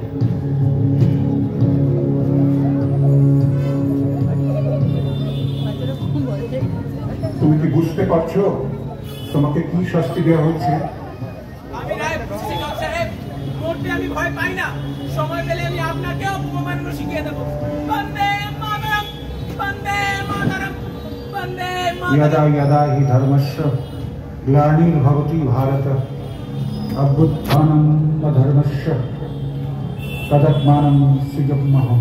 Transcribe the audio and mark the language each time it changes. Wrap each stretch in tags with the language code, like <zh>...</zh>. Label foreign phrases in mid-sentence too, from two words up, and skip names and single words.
<bn>তুমি কি বুঝতে পারছো তোমাকে কি শাস্তি দেওয়া হচ্ছে? আমি রায় বুঝছি সাহেব, মরতে আমি ভয় পাই না। সময় পেলে আমি আপনাকেও উপমান্য শিখিয়ে দেবো। বন্দে মাতরম, বন্দে মাতরম, বন্দে মাতরম।</bn> <sa>यदा यदा हि धर्मस्य ग्लानिर्भवति भारत अभ्युत्थानम् अधर्मस्य तदात्मानं सृजाम्यहम्।</sa>